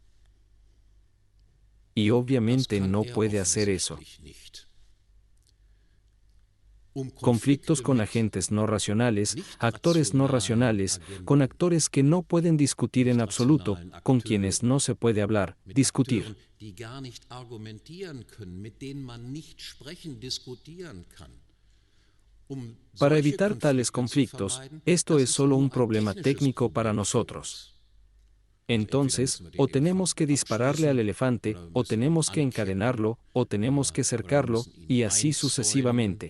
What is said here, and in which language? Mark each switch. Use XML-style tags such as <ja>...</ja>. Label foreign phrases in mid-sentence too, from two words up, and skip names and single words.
<es>Y obviamente no puede hacer eso. Conflictos con agentes no racionales, actores no racionales, con actores que no pueden discutir en absoluto, con quienes no se puede hablar, discutir.</es> <de>Die gar nicht argumentieren können, mit denen man nicht sprechen, diskutieren kann.</de> <es>Para evitar tales conflictos, esto es solo un problema técnico para nosotros. Entonces, o tenemos que dispararle al elefante, o tenemos que encadenarlo, o tenemos que cercarlo, y así sucesivamente.</es>